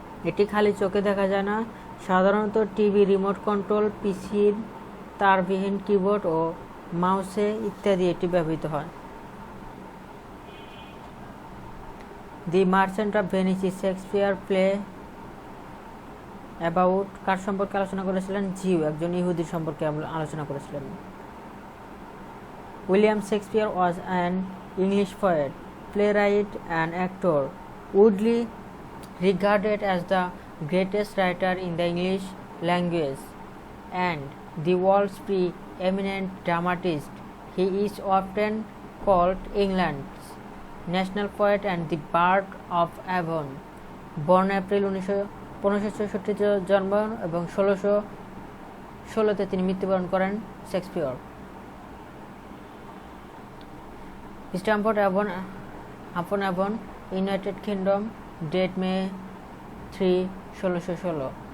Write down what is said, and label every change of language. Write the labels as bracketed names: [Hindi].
[Bangla] এটি খালি চোখে দেখা যায় না। সাধারণত টিভি রিমোট কন্ট্রোল, পিসির তারবিহীন কিবোর্ড ও মাউসে ইত্যাদি এটি ব্যবহৃত হয়। দি merchant of Venice Shakespeare play about কার সম্পর্কে আলোচনা করেছিলেন? জিউ, একজন ইহুদি সম্পর্কে আলোচনা করেছিলেন। [English] William Shakespeare was an English poet, playwright and actor, widely regarded as the greatest writer in the English language and the world's pre-eminent dramatist. He is often called England's national poet and the bard of Avon. Born April 1564 [Bangla] জন্ম এবং 1616 তিনি মৃত্যুবরণ করেন Shakespeare. [English] Stamford upon Avon, United Kingdom, date May 3, 1616।